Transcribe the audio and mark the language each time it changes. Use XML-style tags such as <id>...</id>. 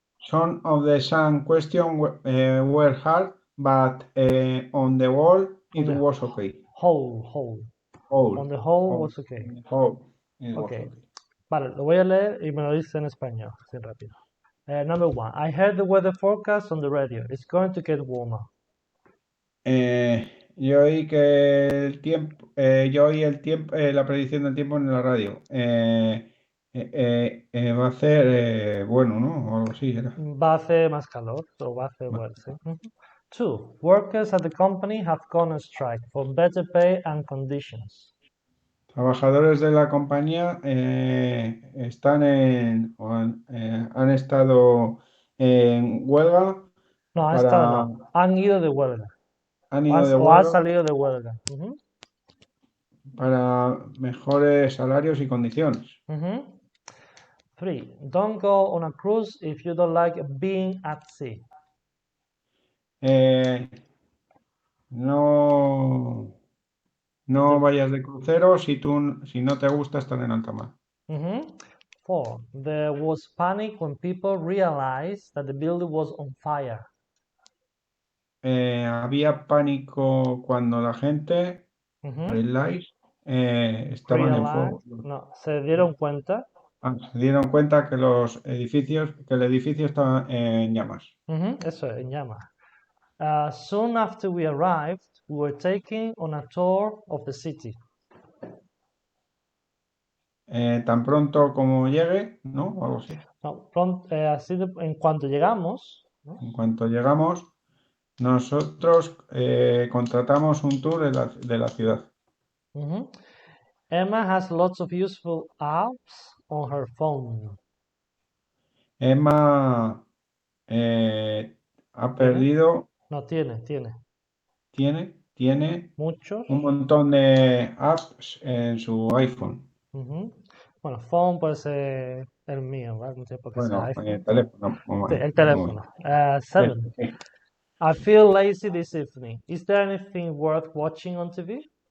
<en>Some of the some questions were hard, but on the whole, it was okay. Whole. On the whole was okay. On the whole, it was Okay. okay.</en> <es>Vale, lo voy a leer y me lo dice en español, así rápido.</es> <en>Number 1. I heard the weather forecast on the radio. It's going to get warmer.</en> <es>Yo oí que el tiempo, la predicción del tiempo en la radio. Va a ser bueno, ¿no? O algo así era. Va a hacer más calor, o va a hacer bueno, sí.</es> <en>2. Workers at the company have gone on strike for better pay and conditions.</en> <es>Trabajadores de la compañía han estado en huelga No, han estado para no. Han ido de huelga. han ido de O han huelga salido de huelga. para mejores salarios y condiciones.</es> <en>3. Don't go on a cruise if you don't like being at sea.</en> <es>No vayas de crucero si no te gusta estar en alta mar.</es> <en>4. There was panic when people realized that the building was on fire.</en> <es>Había pánico cuando la gente estaban en fuego. No, se dieron cuenta. Se dieron cuenta que que el edificio estaba en llamas. Eso es, en llamas.</es> <en>Soon after we arrived, we were taken on a tour of the city.</en> <es>Tan pronto como llegue, ¿no? O algo así. No, en cuanto llegamos, ¿no? En cuanto llegamos, nosotros contratamos un tour de la ciudad.</es> <en>Emma has lots of useful apps on her phone.</en> <es>Emma ha perdido. No, tiene. Tiene Muchos. un montón de apps en su iPhone. Bueno, phone puede ser el mío, ¿vale? No sé por qué sea iPhone. Teléfono. Sí, el teléfono. 7.</es> <en>I feel lazy this evening. Is there anything worth watching on TV?</en>